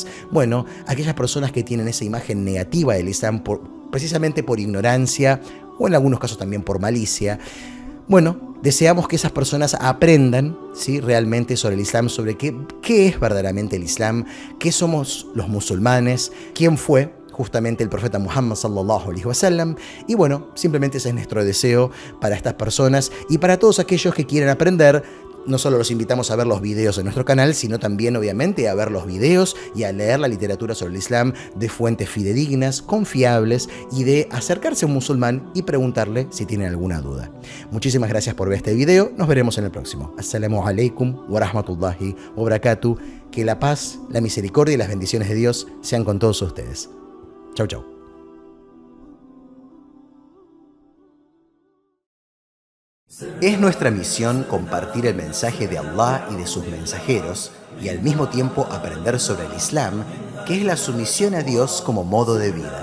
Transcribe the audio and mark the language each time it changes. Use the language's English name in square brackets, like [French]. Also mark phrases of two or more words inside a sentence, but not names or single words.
[Spanish] Bueno, aquellas personas que tienen esa imagen negativa del Islam precisamente por ignorancia o en algunos casos también por malicia. Bueno, deseamos que esas personas aprendan, ¿sí?, realmente sobre el Islam, sobre qué es verdaderamente el Islam, qué somos los musulmanes, quién fue justamente el profeta Muhammad [Arabic] صلى الله عليه وسلم. [Spanish] Y bueno, simplemente ese es nuestro deseo para estas personas y para todos aquellos que quieren aprender. No solo los invitamos a ver los videos en nuestro canal, sino también obviamente a ver los videos y a leer la literatura sobre el Islam de fuentes fidedignas, confiables, y de acercarse a un musulmán y preguntarle si tienen alguna duda. Muchísimas gracias por ver este video, nos veremos en el próximo. [Arabic] السلام عليكم ورحمة الله وبركاته. [Spanish] Que la paz, la misericordia y las bendiciones de Dios sean con todos ustedes. Chau, chau. Es nuestra misión compartir el mensaje de Allah y de sus mensajeros y al mismo tiempo aprender sobre el Islam, que es la sumisión a Dios como modo de vida.